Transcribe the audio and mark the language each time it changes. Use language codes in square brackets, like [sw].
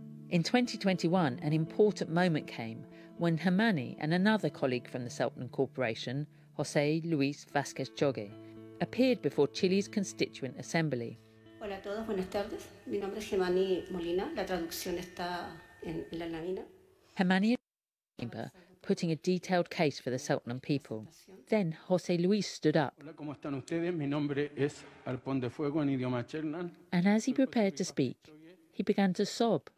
[en] In 2021, an important moment came when Hamani and another colleague from the Selten Corporation, José Luis Vázquez Jogue, appeared before Chile's Constituent Assembly. [es] Hola a todos, buenas tardes. Mi nombre es Hamani Molina. La traducción está en la lámina. [en] Hamani is in the chamber, putting a detailed case for the Selten people. Then José Luis stood up. [es] Hola, ¿cómo están ustedes? Mi nombre es Arpón de Fuego en idioma Chernan. [en] And as he prepared to speak, he began to sob.